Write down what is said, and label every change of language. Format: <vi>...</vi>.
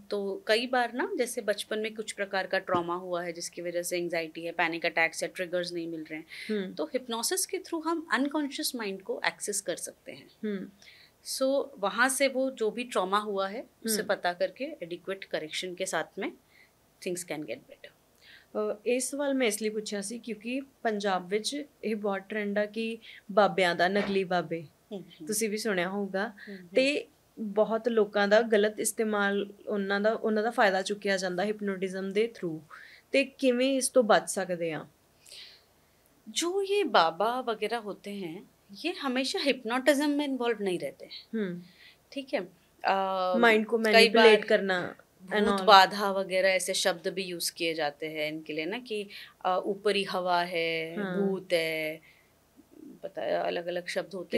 <hi>तो कई बार ना, जैसे बचपन में कुछ प्रकार का ट्रॉमा हुआ है जिसकी वजह से एंजाइटी है, पैनिक अटैक्स या ट्रिगर्स नहीं मिल रहे हैं, हम्म। तो हिप्नोसिस के थ्रू हम अनकॉन्शियस माइंड को एक्सेस कर सकते हैं। हम्म। सो वहाँ से वो जो भी ट्रॉमा हुआ है उसे हम्म। पता करके एडिक्वेट करेक्शन के साथ में</hi> <en>Things can get better.</en> <pa>ਇਹ ਸਵਾਲ ਮੈਂ ਇਸ ਲਈ ਪੁੱਛਿਆ ਸੀ ਕਿਉਂਕਿ ਪੰਜਾਬ ਵਿੱਚ ਇਹ ਬਹੁਤ ਟ੍ਰੈਂਡ ਆ ਕਿ ਬਾਬਿਆਂ ਦਾ, ਨਕਲੀ ਬਾਬੇ, ਤੁਸੀਂ ਵੀ ਸੁਣਿਆ ਹੋਊਗਾ, ਤੇ ਬਹੁਤ ਲੋਕਾਂ ਦਾ ਗਲਤ ਇਸਤੇਮਾਲ, ਉਹਨਾਂ ਦਾ ਫਾਇਦਾ ਚੁੱਕਿਆ ਜਾਂਦਾ ਹਿਪਨੋਟਿਜ਼ਮ ਦੇ ਥਰੂ, ਤੇ ਕਿਵੇਂ ਇਸ ਤੋਂ ਬਚ ਸਕਦੇ ਆ?</pa> <hi>जो ये बाबा वगैरह होते हैं, ये हमेशा हिप्नोटिज्म में इन्वॉल्व नहीं रहते हैं, ठीक है। माइंड को कई बार मैनिपुलेट करना एंड भूत ऑल। बाधा वगैरह ऐसे शब्द भी यूज किए जाते हैं इनके लिए ना, कि ऊपरी हवा है, भूत है, पता है, अलग अलग शब्द होते</hi>